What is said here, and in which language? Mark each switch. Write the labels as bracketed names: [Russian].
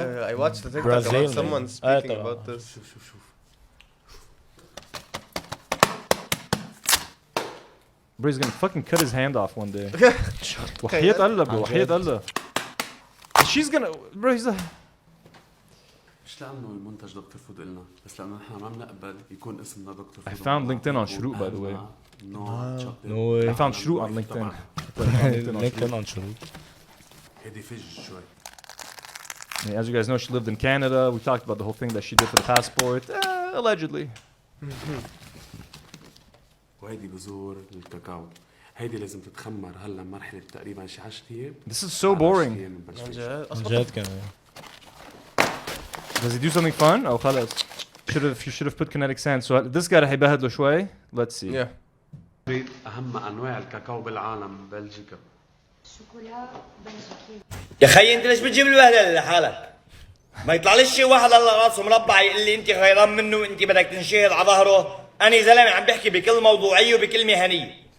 [English] I watched the TikTok about someone speaking about this. [Arabic] شوف. [English] Bro, he's gonna fucking cut his hand off one day. [Arabic] وحياة الله [English] bro, [Arabic] وحياة الله. [English] She's gonna, bro, he's a... [Arabic] مش لأنه المنتج دكتور فود إلنا، بس لأنه نحن ما بنقبل يكون اسمنا دكتور فود. [English] I found LinkedIn on Shroot by the way. No way. I found Shroot on LinkedIn. LinkedIn on Shroot. [Arabic] هيدي فج شوي. [English] As you guys know, she lived in Canada. We talked about the whole thing that she did for the passport. Allegedly. [Arabic] وهيدي بذور الكاكاو. هيدي لازم تتخمر هلا مرحلة تقريبا شي 10 أيام. [English] This is so boring. [Arabic] جد كمان. [English] Does he do something fun? Oh, [Arabic] خلاص. [English] You should have put kinetic sand. So this guy [Arabic] رح يبهدله شوي. [English] Let's see. Yeah. [Arabic] أهم أنواع الكاكاو بالعالم ببلجيكا. شوكولا بلجيكية. يا خيي انت ليش بتجيب البهدله لحالك؟ ما يطلعليش شي واحد الله راسه مربع يقول لي انت خيران منه وانت بدك تنشهر على ظهره. أنا زلمه عم بحكي بكل موضوعيه وبكل مهنيه.